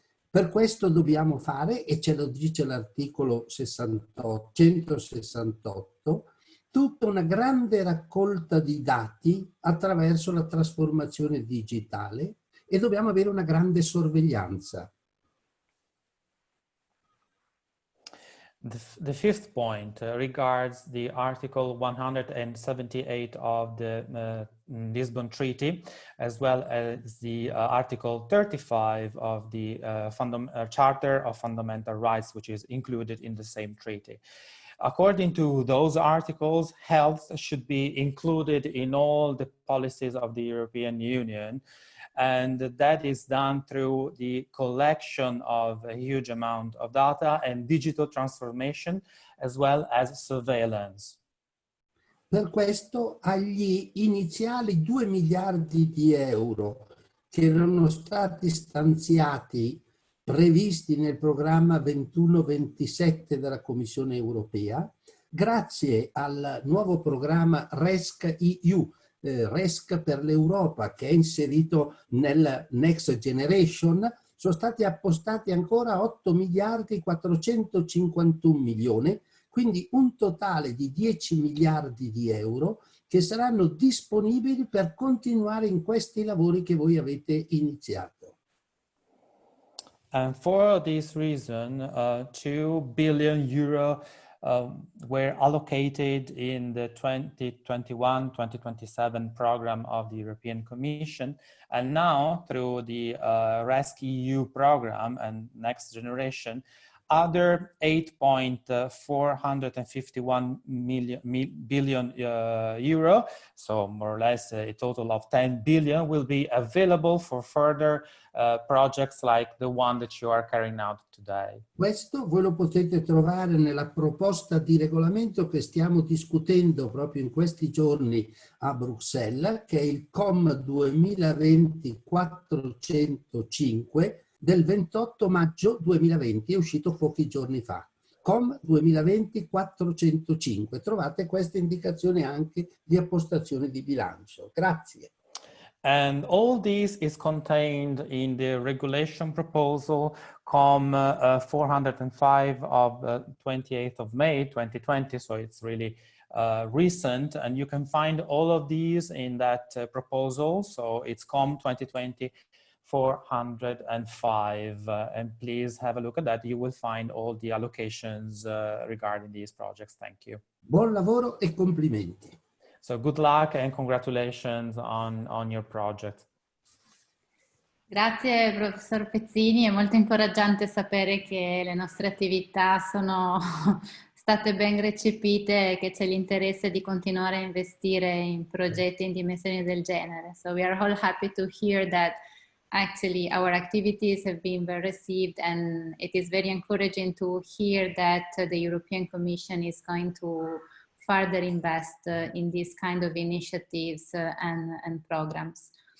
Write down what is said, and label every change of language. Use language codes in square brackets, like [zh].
[it] Per questo dobbiamo fare, e ce lo dice l'articolo 168, tutta una grande raccolta di dati attraverso la trasformazione digitale e dobbiamo avere una grande sorveglianza. [en] The fifth point regards the Article 178 of the Lisbon Treaty, as well as the Article 35 of the Charter of Fundamental Rights, which is included in the same treaty. According to those articles, health should be included in all the policies of the European Union. And that is done through the collection of a huge amount of data and digital transformation, as well as surveillance. [it] Per questo, agli iniziali 2 miliardi di euro che erano stati stanziati, previsti nel programma 21-27 della Commissione europea, grazie al nuovo programma RESC-EU, RESC per l'Europa, che è inserito nel Next Generation, sono stati appostati ancora 8 miliardi 451 milioni, quindi un totale di 10 miliardi di euro che saranno disponibili per continuare in questi lavori che voi avete iniziato. [en] And for this reason, 2 billion euro were allocated in the 2021-2027 program of the European Commission. And now through the RESC-EU program and Next Generation, other 8.451 billion euro, so more or less a total of 10 billion, will be available for further projects like the one that you are carrying out today. [it] Questo voi lo potete trovare nella proposta di regolamento che stiamo discutendo proprio in questi giorni a Bruxelles, che è il COM 2020-405 del 28 maggio 2020, è uscito pochi giorni fa. COM 2020-405. Trovate queste indicazioni anche di appostazione di bilancio. Grazie. [en] And all this is contained in the regulation proposal COM 405 of 28th of May 2020, so it's really recent, and you can find all of these in that proposal. So it's COM 2020 405, and please have a look at that. You will find all the allocations regarding these projects. Thank you. [it] Buon lavoro e complimenti. [en] So good luck and congratulations on your project. [it] Grazie professor Pezzini, è molto incoraggiante sapere che le nostre attività sono state ben recepite e che c'è l'interesse di continuare a investire in progetti in dimensioni del genere. [en] So we are all happy to hear that actually our activities have been well received, and it is very encouraging to hear that the European Commission is going to further invest in these kind of initiatives and programs.